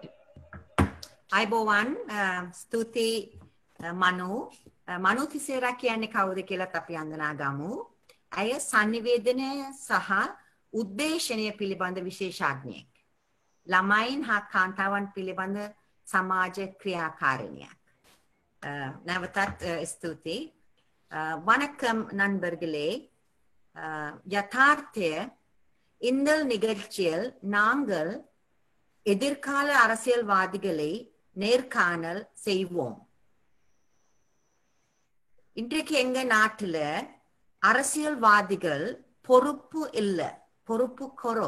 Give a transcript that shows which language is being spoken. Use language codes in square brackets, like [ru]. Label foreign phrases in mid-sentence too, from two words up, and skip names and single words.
[si] අයිබෝවන් ස්තුතියි මනු තිසේරා කියන්නේ කවුද කියලා අපි අඳුනා ගමු. ඇය sannivedanaya සහ උද්දේශනය පිළිබඳ විශේෂඥයෙක්. ළමයින් හා කාන්තාවන් පිළිබඳ සමාජ ක්‍රියාකාරිනියක්. නැවතත් ස්තුතියි. [ta] வணக்கம் நண்பர்களே. யதார்த்த இந்த நிகழ்ச்சியில் நாங்கள் எதிர்கால அரசியல்வாதிகளை நேர்காணல் செய்வோம். இன்றைக்கு எங்க நாட்டுல அரசியல்வாதிகள் பொறுப்பு இல்லை, பொறுப்பு குறை.